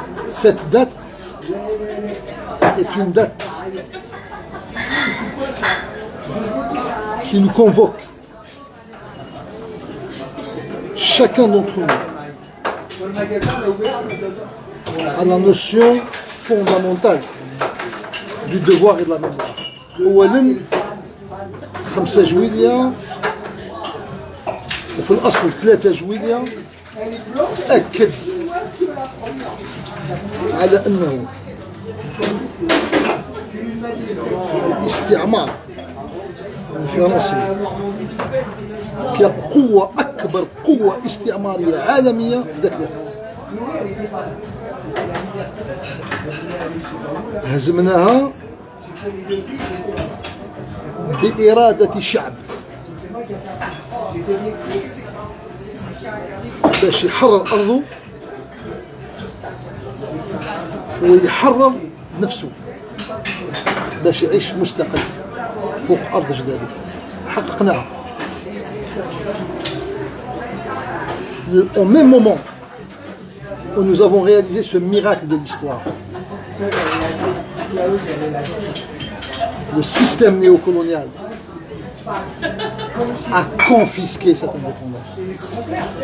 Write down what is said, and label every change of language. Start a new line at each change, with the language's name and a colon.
French: Cette date est une date qui nous convoque, chacun d'entre nous, à la notion fondamentale du devoir et de la mémoire.
Arabic: أولاً 5 جويلية وفي الأصل 3 جويلية أكد على أنه الاستعمار الفرنسي كقوة أكبر قوة استعمارية عالمية في ذاك الوقت هزمناها بإرادة شعب باش يحرر أرضه ويحرر نفسه باش يعيش مستقل فوق أرض جداده. حققناها.
French: Au même moment où nous avons réalisé ce miracle de l'histoire, le système néocolonial a confisqué cette indépendance.